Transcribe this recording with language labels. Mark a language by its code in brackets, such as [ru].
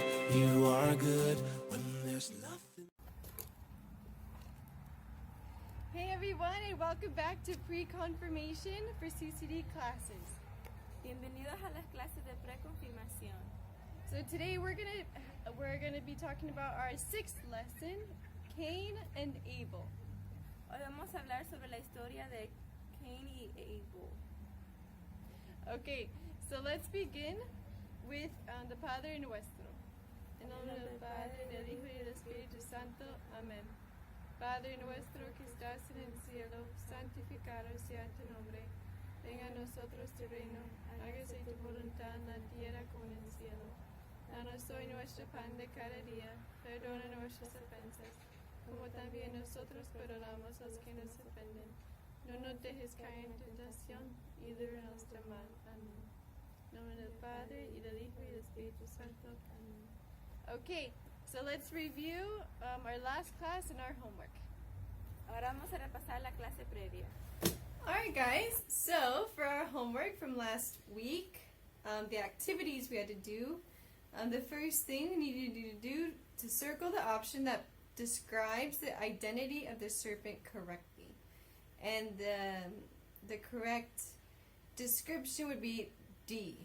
[en] You are good when there's nothing. Hey everyone, and welcome back to pre-confirmation for CCD classes. [es] Bienvenidos a las clases de PRE-CONFIRMACION. [en] So today we're gonna be talking about our sixth lesson, Cain and Abel. [es] Hoy vamos a hablar sobre la historia de Cain y Abel. [en] Okay, so let's begin with the Padre Nuestro. [es] En nombre del Padre, del Hijo y del Espíritu Santo. Amén. Padre nuestro que estás en el cielo, santificado sea tu nombre. Venga a nosotros tu reino, hágase tu voluntad en la tierra como en el cielo. Danos hoy nuestro pan de cada día, perdona nuestras ofensas, como también nosotros perdonamos a los que nos ofenden. No nos dejes caer en tentación y líbranos del mal. Amén. En nombre del Padre, y del Hijo, y del Espíritu Santo. Amén. [en] Okay, so let's review our last class and our homework. [es] Ahora vamos a repasar la clase previa. [en] Alright guys, so for our homework from last week, the activities we had to do, the first thing we needed to do to circle the option that describes the identity of the serpent correctly. And the correct description would be D.